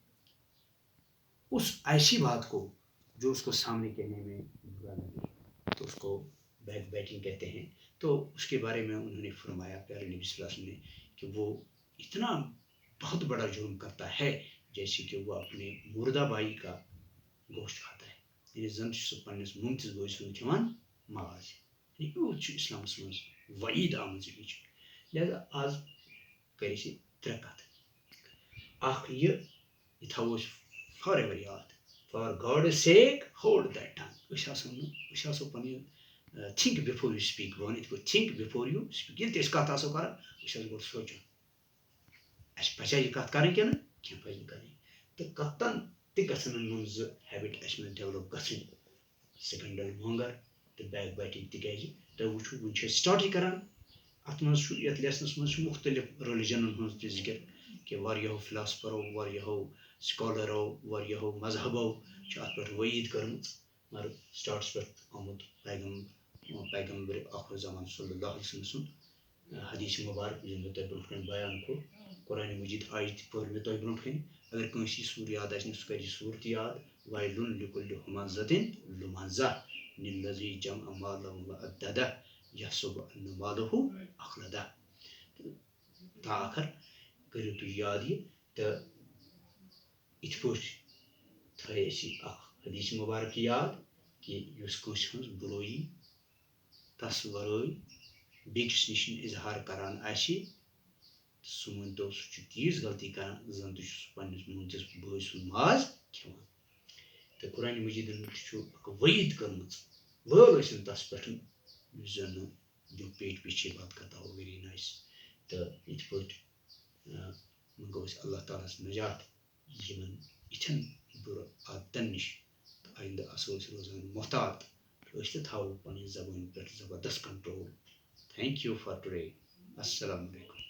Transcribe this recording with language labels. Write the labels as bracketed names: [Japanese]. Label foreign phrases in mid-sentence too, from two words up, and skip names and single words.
[Urdu] اس ایسی بات کو جو اس کو سامنے کہنے میں برا لگے, تو اس کو [English] back biting [Urdu] کہتے ہیں. تو اس کے بارے میں انہوں نے فرمایا پیارے نبی صلی اللہ علیہ وسلم نے کہ وہ اتنا بہت بڑا جرم کرتا ہے جیسے کہ وہ اپنے مردہ بھائی کا گوشت کھاتا ہے. [Kashmiri] یعنی زن سہ پنس ممتز بوے سن کھان ماز. یوت اسلامس مز وعید آمٕژ امِچ. لہذا آز کر اسہِ ترٛےٚ کتھ. اکھ یہ تھاوو أسۍ [English] for ever [Kashmiri] یاد, [English] for God sake hold that thing. [Kashmiri] أسۍ آسو پنٕنۍ [English] think before you speak. [Kashmiri] بہٕ ونہٕ یِتھ پٲٹھۍ [English] think before you speak. [Kashmiri] ییٚلہِ تہِ أسۍ کتھ آسو کران أسۍ آسو گۄڈٕ سونٛچُن اَسہِ پَزیا یہِ کَتھ کَرٕنۍ کِنہٕ کینٛہہ پَزِ نہٕ کَرٕنۍ. تہٕ کَتَن تہِ گژھن نہٕ یِم زٕ ہیبِٹ اَسہِ منٛز ڈیولپ گژھٕنۍ, [English] scandal monger [Kashmiri] تہٕ [English] back biting. [Kashmiri] تِکیازِ تُہۍ وٕچھِو وٕنۍ چھِ أسۍ سٹاٹٕے کران. اَتھ منٛز چھُ یَتھ لیسنس منٛز چھُ مختلف ریلِجنن ہٕنٛز تہِ ذِکر کہ واریاہو فلاسفرو, واریاہو سکالرو, واریاہو مذہبو چھِ اَتھ پٮ۪ٹھ وعید کٔرمٕژ, مگر سٹاٹس پٮ۪ٹھ آمُت پیغمبر آخر زمان صلی اللہ علیہ وسلم سُنٛد حدیث مبارک ییٚلہِ مےٚ تۄہہِ برونٛٹھ کَنۍ بیان کوٚر. قرآن مجید آیہِ تہِ پٔر مےٚ تۄہہِ برونٛٹھ کَنۍ. اگر کٲنٛسہِ یہِ سوٗر یاد آسہِ نہٕ سُہ کَرِ یہِ سوٗر تہِ یاد. [Arabic] وَیلٌ لِکُلِّ ہُمَزَةٍ لُمَزَةٍ لِلَّذِی جَمَعَ مَالًا وَعَدَّدَهُ یحسب أن مالَهُ أخلده. [Kashmiri] تا آخر کٔرِو تُہۍ یاد یہِ. تہٕ یِتھ پٲٹھۍ تھٲے اَسہِ اکھ حدیث مبارک یاد کہ یُس کٲنٛسہِ ہٕنٛز بُرٲیی تس ورٲے بیٚکِس نِش اظہار کران آسہِ, سُہ مٲنۍتو سُہ چھُ تیٖژ غلطی کران زن تہِ چھُ سُہ پننِس مٲنٛتِس بٲے سُنٛد ماز کھٮ۪وان. تہٕ قرآن مجیدن تہِ چھُ اکھ وعید کٔرمٕژ, وٲر ٲسِن تس پٮ۪ٹھ یُس زن نہٕ [Urdu] جو پیٹ پیچھے بات کرتا ہو. [English] very nice. [Kashmiri] تہٕ یِتھ پٲٹھۍ منٛگو أسۍ اللہ تعالیٰ ہس نجات یِمن یِتھٮ۪ن بُرٕ عادتن نِش. تہٕ آیندٕ آسو أسۍ روزان محتاط, أسۍ تہِ تھاوو پنٕنۍ زبٲنۍ پٮ۪ٹھ زبردست کنٹرول. [English] thank you for today. [Arabic] السلام علیکم.